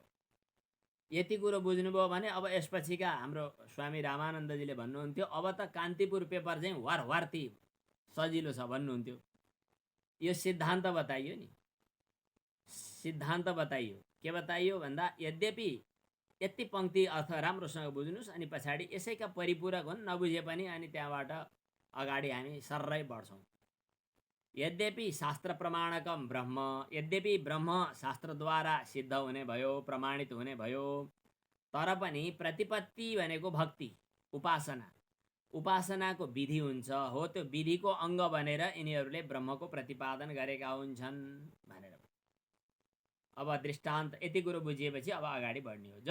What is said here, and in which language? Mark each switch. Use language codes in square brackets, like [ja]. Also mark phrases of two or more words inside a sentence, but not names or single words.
[ne] यति कुरो बुझ्नुभयो भने अब यसपछिका हाम्रो स्वामी रामानन्दजीले भन्नुहुन्थ्यो, अब त कान्तिपुर पेपर चाहिँ वारवार्ती सजिलो छ भन्नुहुन्थ्यो। यो सिद्धान्त बताइयो नि, सिद्धान्त बताइयो। के बताइयो भन्दा, यद्यपि यति पंक्ति अर्थ राम्रोसँग बुझ्नुस्, अनि पछाडि यसैका परिपूरक हुन्, नबुझे पनि अनि त्यहाँबाट अगाडि हामी सर्रै बढ्छौँ। [sa] यद्यपि शास्त्र प्रमाणकम ब्रह्म, [ne] यद्यपि ब्रह्म शास्त्रद्वारा सिद्ध हुने भयो, प्रमाणित हुने भयो, तर पनि प्रतिपत्ति भनेको भक्ति, उपासना, उपासनाको विधि हुन्छ। हो, त्यो विधिको अङ्ग बनेर यिनीहरूले ब्रह्मको प्रतिपादन गरेका हुन्छन् भनेर। अब दृष्टान्त यति कुरो बुझिएपछि अब अगाडि बढ्ने हो।